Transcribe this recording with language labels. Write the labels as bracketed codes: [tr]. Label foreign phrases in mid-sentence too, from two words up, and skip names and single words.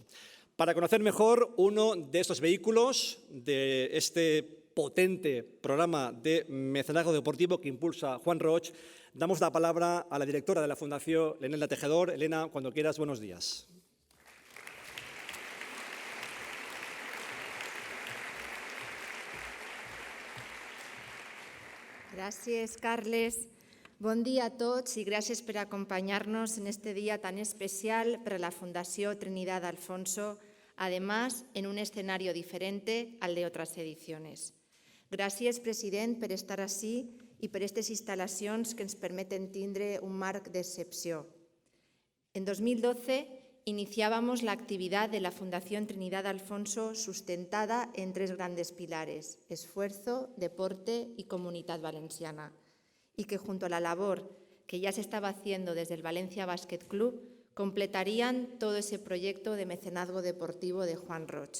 [es] Para conocer mejor uno de estos vehículos, de este potente programa de mecenazgo deportivo que impulsa Juan Roig, damos la palabra a la directora de la Fundación, Elena Tejedor. Elena, cuando quieras, buenos días. [ca] Gràcies, Carles. Bon dia a tots i gràcies per acompanyar-nos en este dia tan especial [es] para la Fundació Trinidad Alfonso, además en un escenario diferente al de otras ediciones. [ca] Gràcies, president, per estar ací i per aquestes instal·lacions que ens permeten tindre un marc d'excepció. [es] En 2012 iniciábamos la actividad de la Fundación Trinidad Alfonso sustentada en tres grandes pilares: esfuerzo, deporte y comunidad valenciana, y que junto a la labor que ya se estaba haciendo desde el Valencia Basket Club completarían todo ese proyecto de mecenazgo deportivo de Juan Roig.